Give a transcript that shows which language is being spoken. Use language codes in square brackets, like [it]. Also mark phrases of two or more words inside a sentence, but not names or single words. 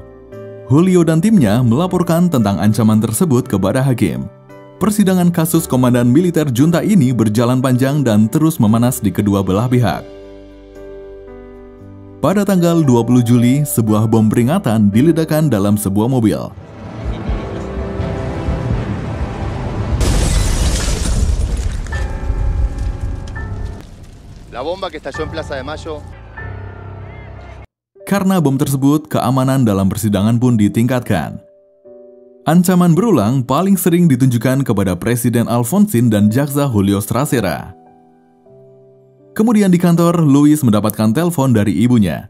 [id] Julio dan timnya melaporkan tentang ancaman tersebut kepada hakim. Persidangan kasus komandan militer junta ini berjalan panjang dan terus memanas di kedua belah pihak. Pada tanggal 20 Juli, sebuah bom peringatan diledakkan dalam sebuah mobil. [es] La bomba que estalló en Plaza de Mayo. [id] Karena bom tersebut, keamanan dalam persidangan pun ditingkatkan. Ancaman berulang paling sering ditunjukkan kepada Presiden Alfonsín dan jaksa Julio Strasera. Kemudian di kantor, Louis mendapatkan telepon dari ibunya.